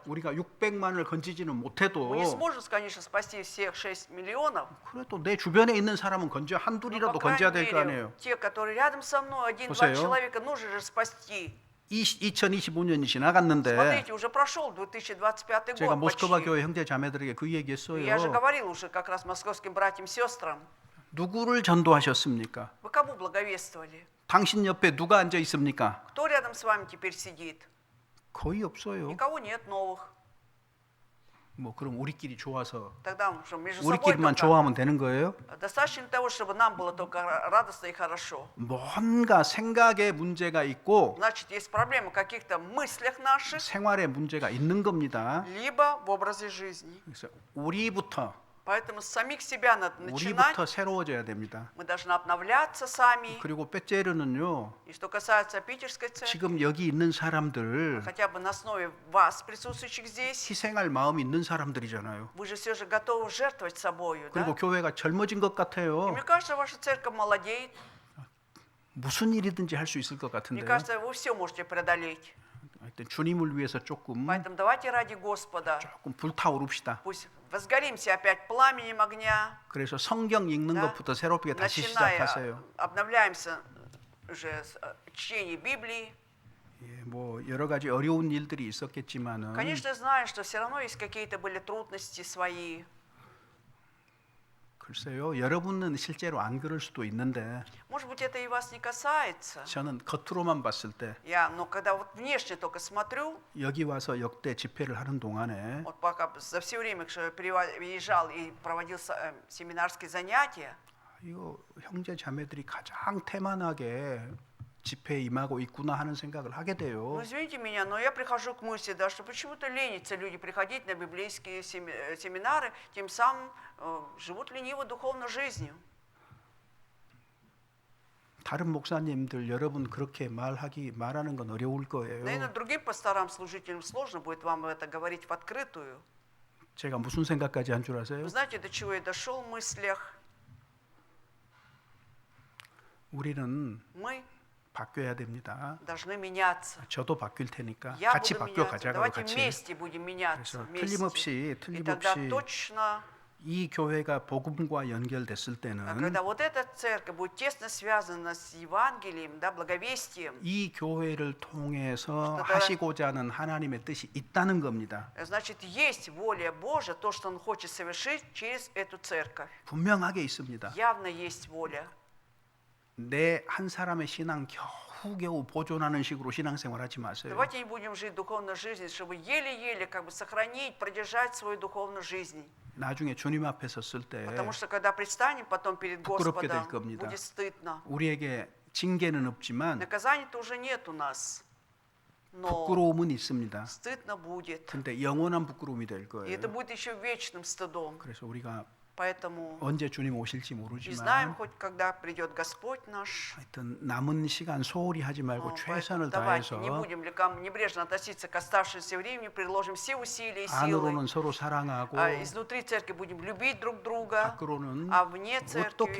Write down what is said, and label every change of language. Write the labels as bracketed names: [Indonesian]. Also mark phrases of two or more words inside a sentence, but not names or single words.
[Korean] 우리가 600만을 건지지는 못해도 [Russian] Мы не сможем, конечно, спасти всех 6 миллионов. [Korean] 그래도 내 주변에 있는 사람은 건져 [Russian] Но, [Korean] 한둘이라도 [Russian] по [Korean] 건져야 [Russian] крайней [Korean] 될 거 [Russian] мере, [Korean] 아니에요. [Russian] те, которые рядом со мной, один-два [Korean] 보세요. [Russian] человека, нужно же спасти. [Korean] 2025년이 지나갔는데 [Russian] Смотрите, уже прошел 2025 [Korean] 제가 [Russian] год [Korean] 모스크바 [Russian] почти. [Korean] 교회 형제 자매들에게 그 얘기했어요. [Russian] Я же говорил уже как раз московским братьям и сестрам. [Korean] 누구를 전도하셨습니까? [Russian] Вы кому благовествовали? [Korean] 당신 옆에 누가 앉아 있습니까? [Russian] Кто рядом с вами теперь сидит? [Korean] 거의 없어요. [Russian] Никого нет новых. [Korean] 뭐 그럼 우리끼리 좋아서 [Russian] Тогда что, между собой [Korean] 우리끼리만 [Russian] только [Korean] 좋아하면 되는 거예요? [Russian] достаточно того, чтобы нам было только радостно и хорошо. [Korean] 뭔가 생각에 문제가 있고 [Russian] Значит, есть проблема в каких-то мыслях наших, [Korean] 생활에 문제가 있는 겁니다. [Russian] либо в образе жизни. [Korean] 그래서 우리부터 [Russian] Поэтому с самих себя надо начинать. [Korean] 우리부터 새로워져야 됩니다. [Russian] Мы должны обновляться сами. [Korean] 그리고 빼째르는요. [Russian] И что касается питерской церкви, [Korean] 지금 여기 있는 사람들 [Russian] хотя бы на основе вас, присутствующих здесь, [Korean] 희생할 마음이 있는 사람들이잖아요. [Russian] вы же все же готовы жертвовать собою, да? [Korean] 그리고 교회가 젊어진 것 [Russian] И [Korean] 같아요. [Russian] мне кажется, ваша церковь молодеет. [Korean] 무슨 일이든지 할 수 있을 것 [Russian] Мне [Korean] 같은데요. [Russian] кажется, вы все можете преодолеть. [Korean] 하여튼 주님을 위해서 조금 [Russian] Поэтому давайте ради Господа, [Korean] 불타오릅시다. [Russian] пусть возгоримся опять пламенем огня, [Korean] 그래서 성경 읽는 [Russian] Да. [Korean] 것부터 새롭게 다시 [Russian] начиная, [Korean] 시작하세요. [Russian] обновляемся уже с чтения Библии. [Korean] 예, 뭐 여러 가지 어려운 일들이 있었겠지만은 [Russian] Конечно, знаю, что все равно есть какие-то были трудности свои. [Korean] 글쎄요, 여러분은 실제로 안 그럴 수도 있는데 [Russian] Может быть, это и вас не касается. [Korean] 저는 겉으로만 봤을 때 [Russian] Но когда вот внешне только смотрю, [Korean] 여기 와서 역대 집회를 하는 동안에 [Russian] вот пока за все время, что я приезжал и проводил семинарские занятия, [Korean] 이거 형제 자매들이 가장 태만하게 집회에 임하고 있구나 하는 생각을 하게 돼요. [Russian] ну извините меня, но я прихожу к мысли, да, что почему-то ленятся люди приходить на библейские семинары, тем самым живут ленивой духовной жизнью. [Korean] 다른 목사님들 여러분 그렇게 말하는 건 어려울 거예요. [Russian] Наверное, другим пасторам, служителям сложно будет вам это говорить в открытую. [Korean] 제가 무슨 생각까지 한 줄 아세요? [Russian] Вы знаете, до чего я дошел в мыслях? [Korean] 우리는 [Russian] Мы [Korean] 바뀌어야 됩니다. [Russian] должны меняться. [Korean] 저도 바뀔 테니까 [Russian] Я [Korean] 같이 [Russian] буду [Korean] 바뀌어 [Russian] меняться. [Korean] 가자고요. [Russian] Давайте [Korean] 같이. [Russian] вместе будем меняться. [Korean] 그래서 [Russian] Вместе. И тогда [Korean] 틀림없이 [Russian] точно [Korean] 이 교회가 복음과 연결됐을 [Russian] А [Korean] 때는 [Russian] когда вот эта церковь будет тесно связана с Евангелием, да, благовестием, [Korean] 이 교회를 통해서 [Russian] что-то- [Korean] 하시고자 하는 하나님의 뜻이 있다는 겁니다. [Russian] значит, есть воля Божия, то, что Он хочет совершить через эту церковь. [Korean] 분명하게 있습니다. [Russian] Явно есть воля. [Korean] 내 한 사람의 신앙 겨우겨우 보존하는 식으로 신앙생활하지 마세요. [Russian] Давайте не будем жить духовной жизнью, чтобы еле-еле как бы сохранить, продержать свою духовную жизнь. [Korean] 나중에 주님 앞에 섰을 때 [Russian] Потому что когда предстанем потом перед [Korean] 부끄럽게 될 [Russian] Господом, [Korean] 겁니다. [Russian] будет стыдно. [Korean] 우리에게 징계는 없지만 [Russian] Наказания-то уже нет у нас, но [Korean] 부끄러움은 있습니다. [Russian] стыдно будет. [Korean] 근데 영원한 부끄러움이 될 [Russian] И [Korean] 거예요. [Russian] это будет еще вечным стыдом. [Korean] 그래서 우리가 [Russian] Поэтому [Korean] 언제 주님 오실지 [Russian] не знаем [Korean] 모르지만 [Russian] хоть когда придет Господь наш. [Korean] 하여튼 남은 시간 소홀히 하지 말고 [Russian] Но [Korean] 최선을 [Russian] поэтому давайте [Korean] 다해서 [Russian] не будем небрежно относиться к оставшемуся времени, приложим все усилия и [Korean] 안으로는 [Russian] силы. [Korean] 서로 사랑하고 [Russian] Изнутри церкви будем любить друг друга, [Korean] 밖으로는 [Russian] а вне [Korean] 어떻게